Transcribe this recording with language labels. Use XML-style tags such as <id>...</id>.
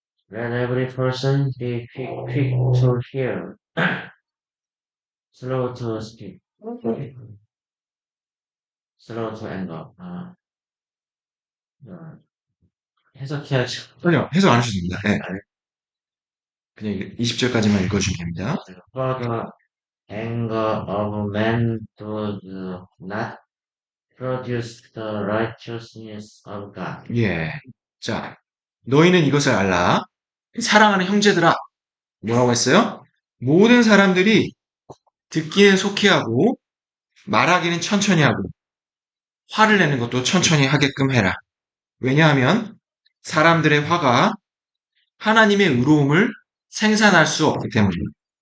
<en>Let every person be quick to hear, slow to speak, slow to anger.</en> <ko>해석해야죠. 전혀 해석 안 하셔도 됩니다. 네. 그냥 20절까지만 읽어주시면 됩니다.</ko> <en>For the anger of man does not produce the righteousness of God.</en> <ko>예. 자, 너희는 이것을 알라. 사랑하는 형제들아, 뭐라고 했어요? 모든 사람들이 듣기는 속히 하고 말하기는 천천히 하고 화를 내는 것도 천천히 하게끔 해라. 왜냐하면 사람들의 화가 하나님의 의로움을 생산할 수 없기 때문입니다.</ko>